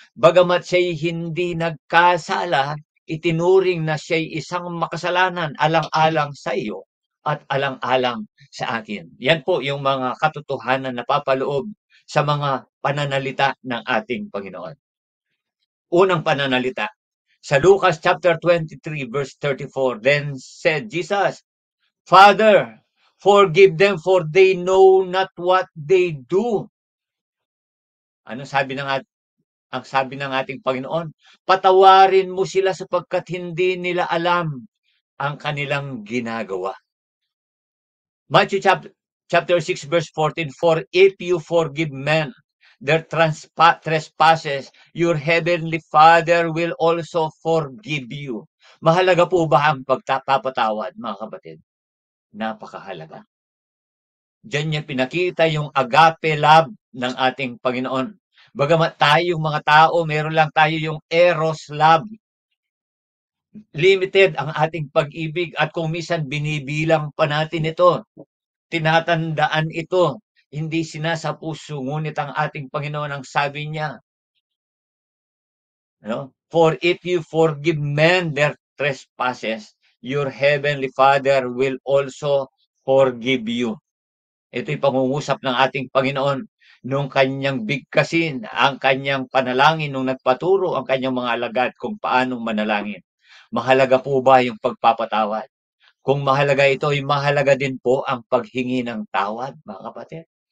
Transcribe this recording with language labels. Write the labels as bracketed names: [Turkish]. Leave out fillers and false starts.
[Filipino] Bagamat siya'y hindi nagkasala, itinuring na siya'y isang makasalanan alang-alang sa iyo at alang-alang sa akin. Yan po yung mga katotohanan na papaloob sa mga pananalita ng ating Panginoon. Unang pananalita, sa Lucas [English] chapter 23 verse 34, then said Jesus, Father, forgive them for they know not what they do. [Filipino] Ano sabi ang sabi ng ating Panginoon? Patawarin mo sila sapagkat hindi nila alam ang kanilang ginagawa. [English] Matthew chapter 6 verse 14, for if you forgive men their trespasses, your heavenly Father will also forgive you. [Filipino] Mahalaga po ba ang pagpapatawad, mga kapatid? Napakahalaga. Diyan niya pinakita yung agape love ng ating Panginoon. Bagamat tayong mga tao, meron lang tayo yung eros love. Limited ang ating pag-ibig at kung minsan binibilang pa natin ito. Tinatandaan ito. Hindi sinasa puso, ngunit ang ating Panginoon ang sabi niya. No? [English] For if you forgive men their trespasses, your heavenly Father will also forgive you. [Filipino] Ito'y pangungusap ng ating Panginoon nung kanyang bigkasin ang kanyang panalangin nung nagpaturo ang kanyang mga alagad kung paanong manalangin. Mahalaga po ba yung pagpapatawad? Kung mahalaga ito, ay mahalaga din po ang paghingi ng tawad, mga kapatid.